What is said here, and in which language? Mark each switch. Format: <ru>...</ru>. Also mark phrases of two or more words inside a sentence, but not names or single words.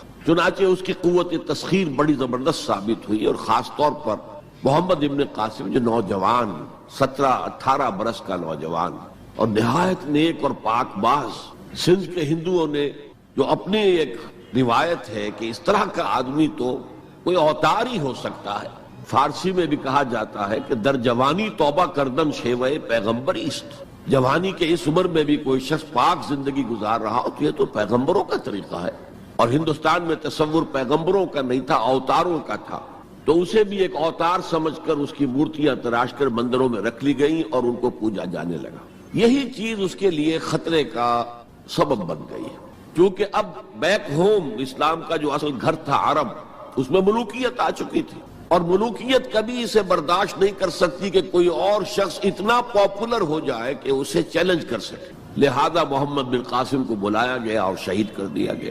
<ur>چنانچہ اس کی قوت تسخیر بڑی زبردست ثابت ہوئی, اور خاص طور پر محمد ابن قاسم جو نوجوان 17-18 برس کا نوجوان اور نہایت نیک اور پاک باز, سندھ کے ہندوؤں نے جو اپنی ایک روایت ہے کہ اس طرح کا آدمی تو کوئی اوتار ہی ہو سکتا ہے, فارسی میں بھی کہا جاتا ہے کہ</ur> <fa>در جوانی توبہ کردن شیوے پیغمبر است،</fa> <ur>جوانی کے اس عمر میں بھی کوئی شخص پاک زندگی گزار رہا ہو تو یہ تو پیغمبروں کا طریقہ ہے، اور ہندوستان میں تصور پیغمبروں کا نہیں تھا، اوتاروں کا تھا، تو اسے بھی ایک اوتار سمجھ کر اس کی مورتیاں تراش کر مندروں میں رکھ لی گئیں اور ان کو پوجا جانے لگا۔ یہی چیز اس کے لیے خطرے کا سبب بن گئی ہے، کیونکہ اب</ur> <en>back home</en> <ur>اسلام کا جو اصل گھر تھا عرب، اس میں ملوکیت آ چکی تھی، اور ملوکیت کبھی اسے برداشت نہیں کر سکتی کہ کوئی اور شخص اتنا پاپولر ہو جائے کہ اسے چیلنج کر سکے، لہذا محمد بن قاسم کو بلایا گیا اور شہید کر دیا گیا۔</ur>